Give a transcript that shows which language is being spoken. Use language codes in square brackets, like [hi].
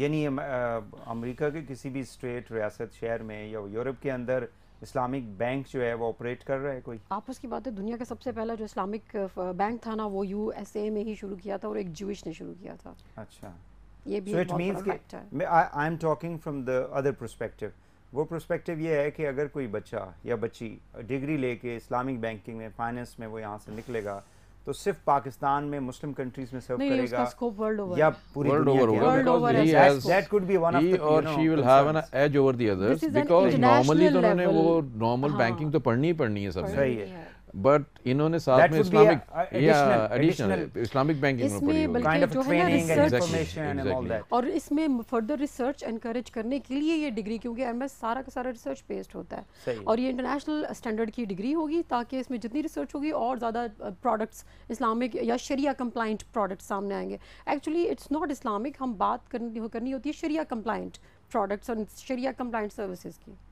[ur] یعنی امریکہ کے کسی بھی اسٹیٹ, ریاست, شہر میں یا یورپ کے اندر اسلامک بینک جو ہے وہ آپریٹ کر رہا ہے کوئی؟ آپس کی بات ہے, دنیا کا سب سے پہلا جو اسلامک بینک تھا نا وہ USA میں ہی شروع کیا تھا, اور ایک جوئش نے شروع کیا تھا. اچھا, یہ بھی [en] so it means کہ I am talking from the other perspective. [ur] وہ پرسپیکٹیو یہ ہے کہ اگر کوئی بچہ یا بچی ڈگری لے کے اسلامک بینکنگ میں, فائنانس میں وہ یہاں سے نکلے گا تو صرف پاکستان میں مسلم کنٹریز میں سرو کرے گا یا پوری دنیا کے؟ [en] That could be one of the, or she will have an edge over the others because normally [ur] تو انہوں نے وہ نارمل بینکنگ تو پڑھنی ہی پڑھنی ہے سب نے, بٹ انہوں نے ساتھ میں ایڈیشنل اسلامک بینکنگ میں پڑھی ہوگی, [en] kind of training and information and all that. [ur] اور اس میں فردر ریسرچ انکریج کرنے کے لیے یہ ڈگری, کیونکہ MS سارا کا سارا ریسرچ بیسڈ ہوتا ہے, اور یہ انٹرنیشنل اسٹینڈرڈ کی ڈگری ہوگی تاکہ اس میں جتنی ریسرچ ہوگی اور زیادہ پروڈکٹس اسلامک یا شریعہ کمپلائنٹ پروڈکٹس سامنے آئیں گے. [en] actually it's not Islamic, [ur] ہم بات کرنی ہوتی ہے شریعہ کمپلائنٹ پروڈکٹس اور شریعہ کمپلائنٹ سروسز کی.